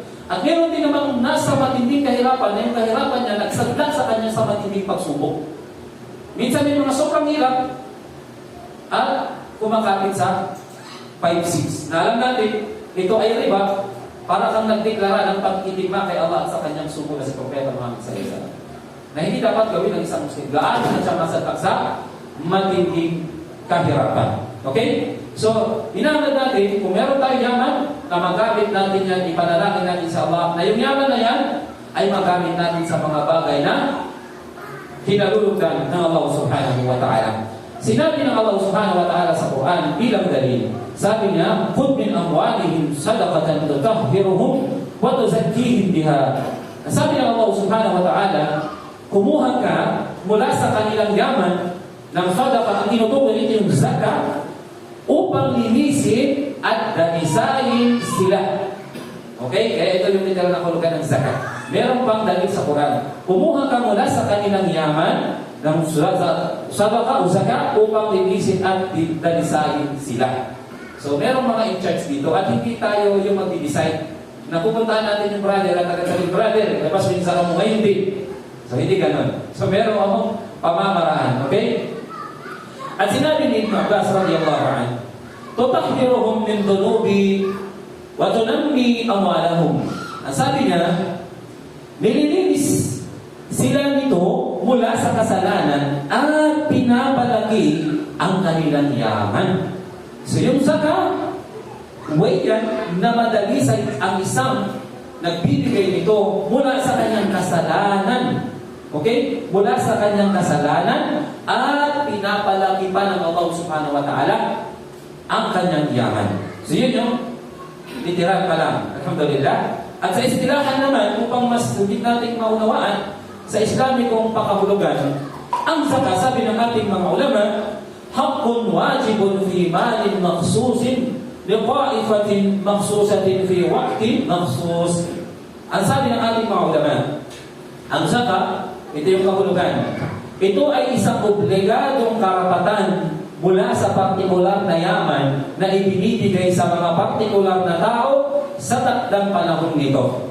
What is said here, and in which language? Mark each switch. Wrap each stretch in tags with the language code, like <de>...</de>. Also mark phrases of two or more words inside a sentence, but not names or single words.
<tl>At meron din namang nasa matinding kahirapan na yung kahirapan niya nagsadla sa kanya sa matinding pagsubok. Minsan may mga sobrang hirap at kumakapit sa 5-6. Na alam natin, ito ay riba para kang nagdeklara ng pag-itigma kay Allah sa kanyang sugo na si Propeta Muhammad</tl> <ar>صلى الله عليه وسلم.</ar> <tl>Na hindi dapat gawin ng isang Muslim. Gaano na siya masadlak sa matinding kahirapan. Okay? So, hinahangad natin, kung meron tayong yaman, na magamit natin yan, ipanalangin natin sa Allah, na yung yaman na yan, ay magamit natin sa mga bagay na hinalulugan ng Allah</tl> <ar>سبحانه وتعالى.</ar> <tl>Sinabi ng Allah</tl> <ar>سبحانه وتعالى</ar> <tl>sa Quran bilang dalil. Sabi niya,</tl> <ar>"خذ من أموالهم صدقة تطهرهم وتزكيهم بها."</ar> <tl>Sabi ng Allah</tl> <ar>سبحانه وتعالى,</ar> <tl>kumuha ka mula sa kanilang yaman ng sadaqa, ang tinutukoy nito yung zakat, upang linisin at danisayin sila. Okay? Kaya ito yung literal na kahulugan ng zakat. Meron pang dalil sa Quran. Kumuha ka mula sa kanilang yaman ng sadaqa o zakat upang linisin at danisayin sila. So, meron mga in-charge dito at hindi tayo yung mag-decide na pupuntahan natin yung brother at tagasabi, brother, labas mo yung sara mo ngayon din. So, hindi ganun. So, meron akong pamamaraan. Okay? At sinabi ni Ibn Abbas</tl> <ar>رضي الله عنه, تطهرهم من الذنوب وتنمي أموالهم.</ar> <tl>Ang sabi niya, nililinis sila nito mula sa kasalanan at pinapalaki ang kanilang yaman. So yung zakat, way yan na madalisay ang isang nagbibigay nito mula sa kanyang kasalanan. Okay? Mula sa kanyang kasalanan at pinapalaki pa ng Allah</tl> <ar>سبحانه وتعالى</ar> <tl>ang kanyang yaman. So yun yung literal pa lang. Alhamdulillah. At sa istilahan naman, upang mas higit nating maunawaan, sa Islamikong pakahulugan, Ang zakat, sabi ng ating mga ulama,</tl> <ar>حق واجب في مال مخصوص لطائفة مخصوصة في وقت مخصوص.</ar> <tl>Ang sabi ng ating mga ulama, ang zakat, ito yung kahulugan. Ito ay isang obligadong karapatan mula sa partikular na yaman na ibinibigay sa mga partikular na tao sa takdang panahon nito.</tl>